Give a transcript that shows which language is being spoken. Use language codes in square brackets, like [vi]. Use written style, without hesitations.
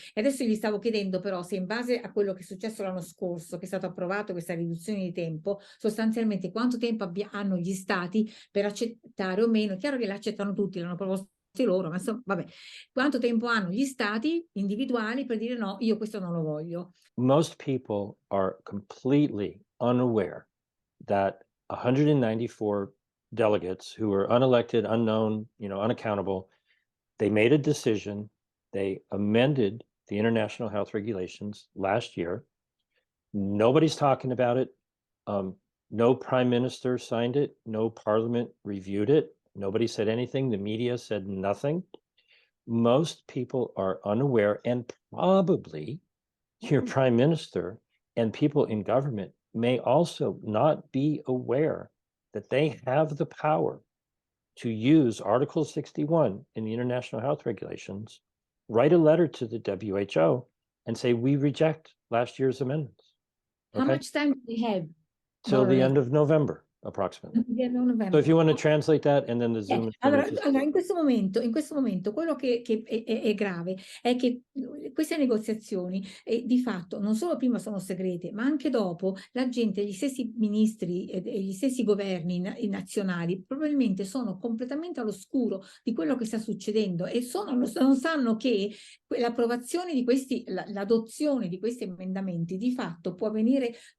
[it] E adesso gli stavo chiedendo però se in base a quello che è successo l'anno scorso, che è stato approvato questa riduzione di tempo, sostanzialmente quanto tempo hanno gli stati per accettare o meno. È chiaro che l'accettano tutti, l'hanno proposto loro, ma insomma, vabbè, quanto tempo hanno gli stati individuali per dire no, io questo non lo voglio. [en] Most people are completely unaware that 194 delegates who were unelected, unknown, unaccountable, they made a decision. They amended the international health regulations last year. Nobody's talking about it. No prime minister signed it. No parliament reviewed it. Nobody said anything. The media said nothing. Most people are unaware, and probably your prime minister and people in government may also not be aware that they have the power to use Article 61 in the International Health Regulations, write a letter to the WHO and say, we reject last year's amendments. How Okay? much time do we have? Till the end of November, approximately. So if you want to translate that, and then the Zoom is [it] Allora, [en] just... [it] allora, in questo momento quello che è grave è che queste negoziazioni di fatto non solo prima sono segrete, ma anche dopo la gente, gli stessi ministri e gli stessi governi nazionali probabilmente sono completamente all'oscuro di quello che sta succedendo e non sanno che l'approvazione di questi, l'adozione di questi emendamenti di fatto può venire